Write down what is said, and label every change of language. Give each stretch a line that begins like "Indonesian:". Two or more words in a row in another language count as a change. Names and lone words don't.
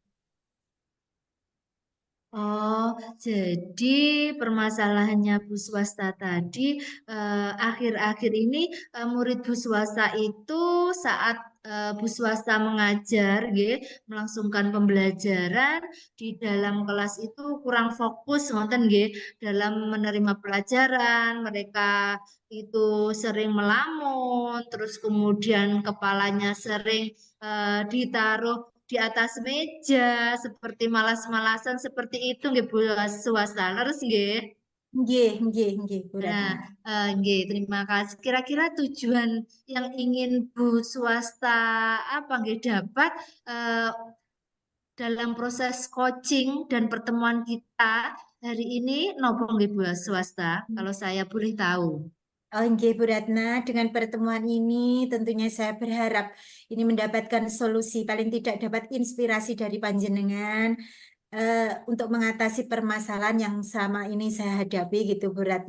Indonesian: Oh, jadi permasalahannya Bu Swasta tadi akhir-akhir ini murid Bu Swasta itu saat Bu Swasta mengajar, nggih, melangsungkan pembelajaran di dalam kelas itu kurang fokus,
Javanese: ngoten nggih,
Indonesian: dalam menerima pelajaran. Mereka itu sering melamun, terus kemudian kepalanya sering ditaruh di atas meja seperti malas-malasan seperti itu nggih Bu Swasta
Javanese: leres nggih. Nggih, nggih, nggih, Bu
Indonesian: Nah, Ratna.
Javanese: nggih,
Indonesian: terima kasih. Kira-kira tujuan yang ingin Bu Swasta apa nggih dapat eh, dalam proses coaching dan pertemuan kita hari ini
Javanese: nopo nggih
Indonesian: Bu Swasta kalau saya boleh tahu. Oh, nggih, Bu Ratna, dengan pertemuan ini tentunya saya berharap ini mendapatkan solusi, paling tidak dapat inspirasi dari panjenengan untuk mengatasi permasalahan yang selama ini saya hadapi gitu, Bu Ratna.